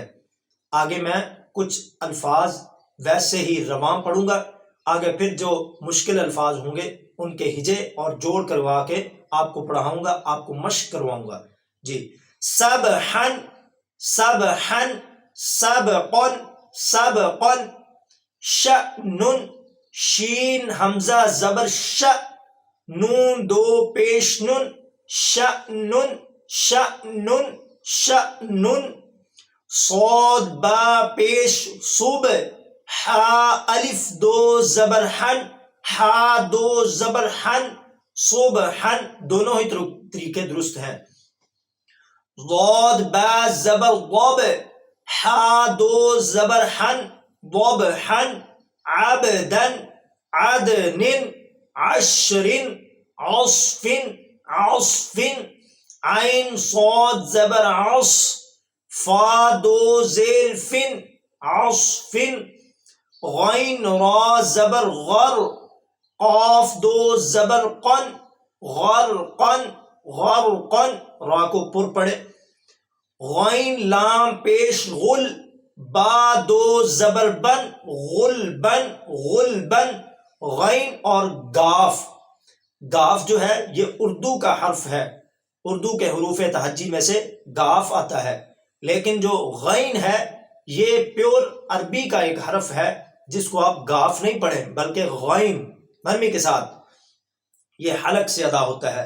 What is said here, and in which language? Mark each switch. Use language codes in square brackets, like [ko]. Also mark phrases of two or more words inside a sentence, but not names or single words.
[ur] آگے میں کچھ الفاظ ویسے ہی رواں پڑھوں گا، آگے پھر جو مشکل الفاظ ہوں گے ان کے ہجے اور جوڑ کروا کے آپ کو پڑھاؤں گا، آپ کو مشق کرواؤں گا. [ar] جی، سبحن، سبحن، سبقن، سبقن. [ur] شأنن، شین حمزہ زبر ش، نون دو پیش نن، شأنن، شأنن، شأنن. صاد با پیش صب، حا الف دو زبر حن، حا دو زبر حن، صبحن. دونوں ہی طریقے درست ہیں. ضاد با زبر ضب، حا دو زبر حن، ضبحن. [ar] عبدن، عدن، عشر، عصف، عصف. [ur] عین صاد زبر عص، فا دو زیر فن، عصفن. غین را زبر غر، قاف دو زبر قن، غرقن، غرقن. را کو پر پڑھے. غین لام پیش غل، با دو زبر بن، غلبن، غلبن. غین اور گاف، گاف جو ہے یہ اردو کا حرف ہے، اردو کے حروف تہجی میں سے گاف آتا ہے، لیکن جو غین ہے یہ پیور عربی کا ایک حرف ہے جس کو آپ گاف نہیں پڑھیں بلکہ غین نرمی کے ساتھ یہ حلق سے ادا ہوتا ہے.